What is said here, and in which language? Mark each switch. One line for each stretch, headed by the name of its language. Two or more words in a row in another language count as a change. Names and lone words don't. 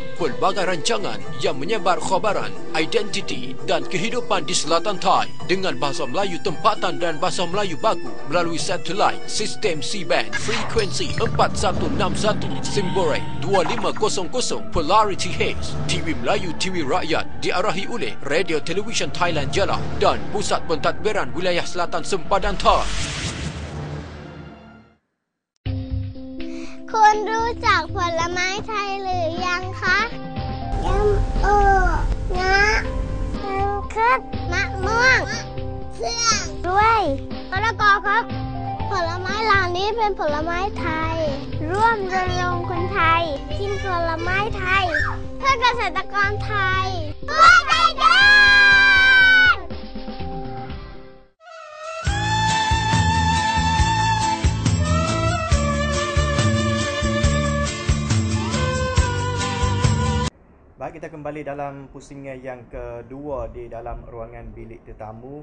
Malay: Pelbagai rancangan yang menyebar khabaran, identiti dan kehidupan di Selatan Thai dengan Bahasa Melayu tempatan dan Bahasa Melayu baku melalui satelit, sistem C-band, frekuensi 4161, simbol 2500, Polarity Haze. TV Melayu TV Rakyat diarahi oleh Radio Television Thailand Jala dan Pusat Pentadbiran Wilayah Selatan Sempadan Thai.
Thai: คุณรู้จักผลไม้ไทยหรือยังคะส้มโองะมังคุดมะม่วงเฟื่องด้วยมะละกอครับผลไม้เหล่านี้เป็นผลไม้ไทยร่วมรณรงค์คนไทยกินผลไม้ไทยเพื่อเกษตรกรไทยช่วยได้ด้วย
Malay: Baik, kita kembali dalam pusingan yang kedua di dalam ruangan bilik tetamu